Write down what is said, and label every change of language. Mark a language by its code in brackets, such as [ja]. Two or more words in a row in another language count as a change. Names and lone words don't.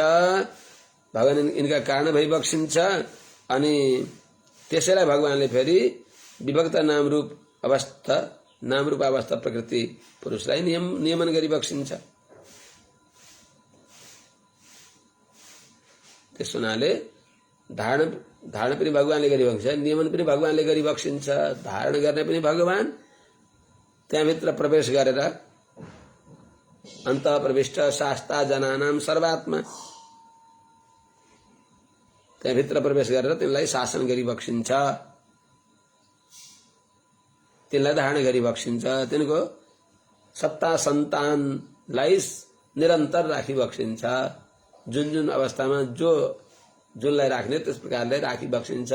[ne] भगवान इनका कारण भई बक्सिन्छ अनि त्यसैलाई भगवानले फेरि विभक्त नाम रूप अवस्था प्रकृति पुरुषलाई नियमन गरी बक्सिन्छ। त्यस हुनाले धारण पनि भगवानले गरी बक्सिन्छ, नियमन पनि भगवानले गरी बक्सिन्छ। धारण गर्ने पनि भगवान, त्यहाँभित्र प्रवेश गरेर [sa] अन्तः प्रविष्ट शास्ता जनानाम सर्वात्मा, [ne] त्यहाँभित्र प्रवेश गरेर तिनलाई शासन गरी बक्सिन्छ, तिनलाई धारण गरी बक्सिन्छ। तिनको सत्ता सन्तानलाई निरन्तर राखी बक्सिन्छ। जुन जुन अवस्थामा जुनलाई राख्ने त्यस प्रकारले राखी बक्सिन्छ।